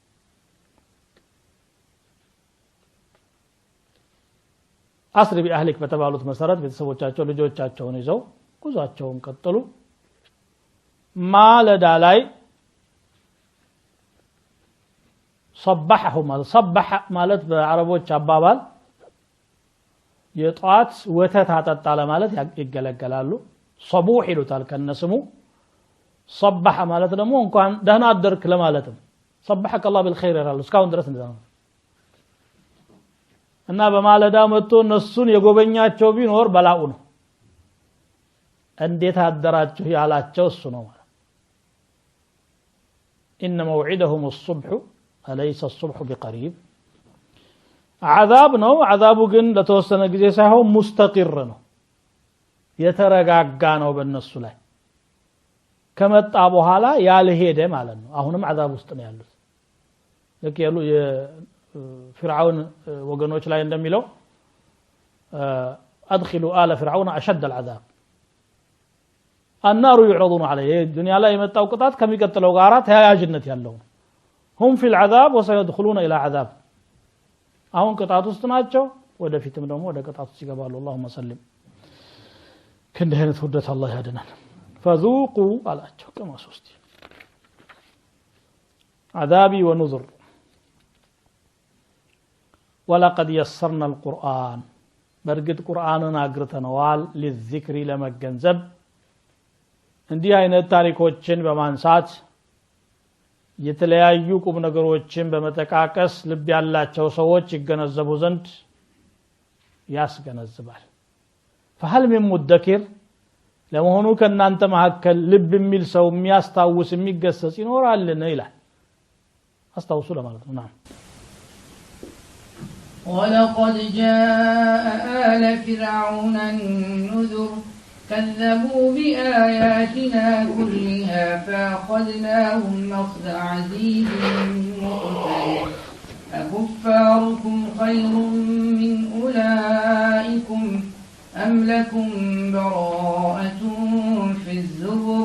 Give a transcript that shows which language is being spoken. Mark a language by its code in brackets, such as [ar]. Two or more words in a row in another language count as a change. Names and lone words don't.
[ar] أسر بأهلك [am] በተባሉት መሰረት ቤተሰቦቻቸው ልጆቻቸውን ይዘው ጉዟቸውን ቀጠሉ ማለዳ ላይ [ar] صبحهم صبح [am] ማለት በአረቦች አባባል የጧት ወተት አጠጣ ለማለት ይገለገላሉ صبوح ይሉታል ከነስሙ صبح ማለት ደግሞ እንኳን ደህና አደርክ ለማለትም [ar] صبحك الله بالخير [am] ይላሉ እስካሁን ድረስ እንደዛ ነው እና በማለዳ መጥቶ እነሱን የጎበኛቸው ቢኖር በላኡ ነው እንዴት አደራችሁ ያላቸው እሱ ነው ማለት [ar] ان موعدهم الصبح أليس الصبح بقريب [am] عذاب ነው عذابu ግን ለተወሰነ ጊዜ ሳይሆን ሙስተቂር ነው የተረጋጋ ነው በእነሱ ላይ ከመጣ በኋላ ያልሄደ ማለት ነው አሁንም عذاب ውስጥ ነው ያሉት ለከሉ የፍርዓውን ወገኖች ላይ እንደሚለው [ar] ادخلوا آل فرعون اشد العذاب النار يعرضون عليه [am] الدنيا ላይ የመጣው ቅጣት ከሚቀጥለው ጋራ ተያያዥነት ያለው [ar] هم في العذاب وسيدخلون الى عذاب [am] አሁን ቅጣት ውስጥ ናቸው ወደፊትም ደግሞ ወደ ቅጣት ውስጥ ይገባሉ [ar] اللهم سلم [am] ከእንደህነት ውርደት አላህ ያድነን فذوقوا አላቸው ቅመሱ እስቲ [ar] عذابي ونذر ولقد يسرنا القرآن [am] በርግጥ ቁርአንን አግርተነዋል ለذክሪ ለመገንዘብ እንዲህ አይነት ታሪኮችን በማንሳት የተለያዩ ቁም ነገሮችን በመጠቃቀስ ልብ ያላቸው ሰዎች ይገነዘቡ ዘንድ ያስገነዝባል [ar] فهل من مدكر [am] ለመሆኑ ከናንተ መሐከል ልብ የሚል ሰው የሚያስታውስ የሚገሰጽ ይኖራልን ይላል አስታውሱ ለማለት ነው [ar] ولقد جاء آل فرعون النذر كذبوا بآياتنا كلها فأخذناهم أخذ عزيز مقتدر أكفاركم خير من أولئكم أم لكم براءة في الزبر